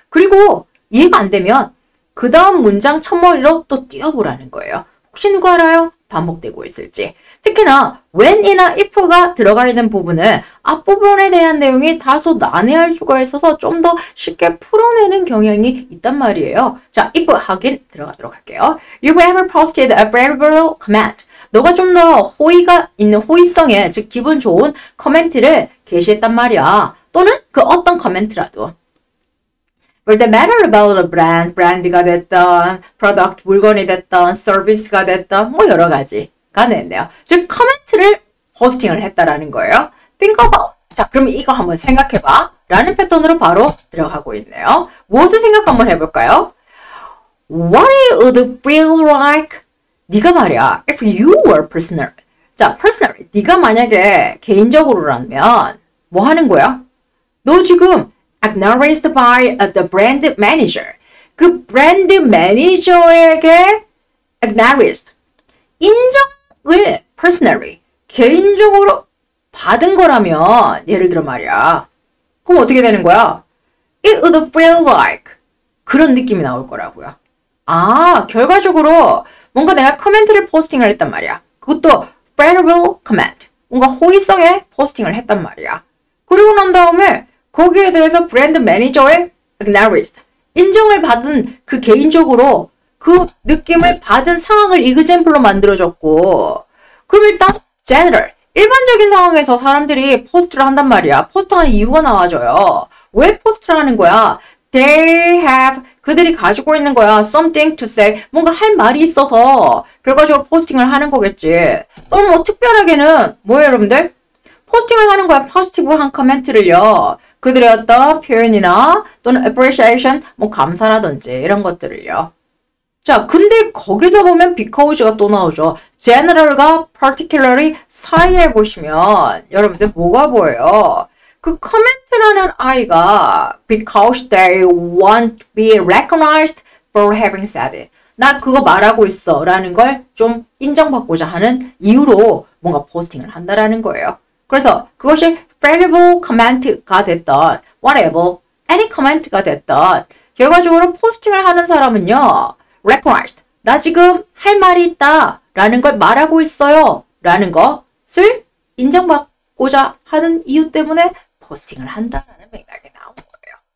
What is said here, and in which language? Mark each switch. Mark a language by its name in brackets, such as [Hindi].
[Korean] 그리고 이해가 안 되면 그 다음 문장 첫머리로 또 띄워보라는 거예요. 혹시 누가 알아요? 반복되고 있을지. 특히나 when이나 if가 들어가 있는 부분은 앞부분에 대한 내용이 다소 난해할 수가 있어서 좀 더 쉽게 풀어내는 경향이 있단 말이에요. 자, if 확인 들어가도록 할게요. [English] You have posted a favorable comment. [Korean] 너가 좀 더 호의가 있는 호의성의, 즉 기분 좋은 코멘트를 게시했단 말이야. 또는 그 어떤 코멘트라도. [English] For the matter about the brand, [Korean] 브랜드가 됐던, product, 물건이 됐던, 서비스가 됐던, 뭐 여러 가지가 됐네요. 즉, 커멘트를 포스팅을 했다라는 거예요. [English] Think about. [Korean] 자, 그럼 이거 한번 생각해봐. 라는 패턴으로 바로 들어가고 있네요. 무엇을 생각 한번 해볼까요? [English] What would it feel like? [Korean] 네가 말이야, [English] if you were personal. [Korean] 자, personal. 네가 만약에 개인적으로라면 뭐 하는 거야? 너 지금 [English] acknowledged by the brand manager. [Korean] 그 브랜드 매니저에게 acknowledged. 인정을 personally, 개인적으로 받은 거라면, 예를 들어 말이야. [English] 그럼 어떻게 되는 거야? It would feel like. [Korean] 그런 느낌이 나올 거라고요. 아, 결과적으로 뭔가 내가 코멘트를 포스팅을 했단 말이야. 그것도 favorable comment. 뭔가 호의성의 포스팅을 했단 말이야. 그리고 난 다음에 거기에 대해서 브랜드 매니저의 acknowledged, 인정을 받은 그 개인적으로 그 느낌을 받은 상황을 example로 만들어줬고, 그럼 일단 general, 일반적인 상황에서 사람들이 포스트를 한단 말이야. 포스트하는 이유가 나와줘요. 왜 포스트를 하는 거야? [English] They have, [Korean] 그들이 가지고 있는 거야. [English] Something to say, [Korean] 뭔가 할 말이 있어서 결과적으로 포스팅을 하는 거겠지. 또는 뭐 특별하게는 뭐예요 여러분들? 포스팅을 하는 거야. 포지티브한 코멘트를요. 그들의 어떤 표현이나 또는 appreciation, 뭐 감사라든지 이런 것들을요. 자, 근데 거기서 보면 because가 또 나오죠. general과 particularly 사이에 보시면 여러분들 뭐가 보여요? 그 코멘트라는 아이가 [English] because they want to be recognized for having said it. [Korean] 나 그거 말하고 있어 라는 걸 좀 인정받고자 하는 이유로 뭔가 포스팅을 한다라는 거예요. 그래서 그것이 valuable comment가 됐던 whatever, any comment가 됐던 결과적으로 포스팅을 하는 사람은요. recognized, 나 지금 할 말이 있다 라는 걸 말하고 있어요 라는 것을 인정받고자 하는 이유 때문에 포스팅을 한다라는 맥락이 나온 거예요.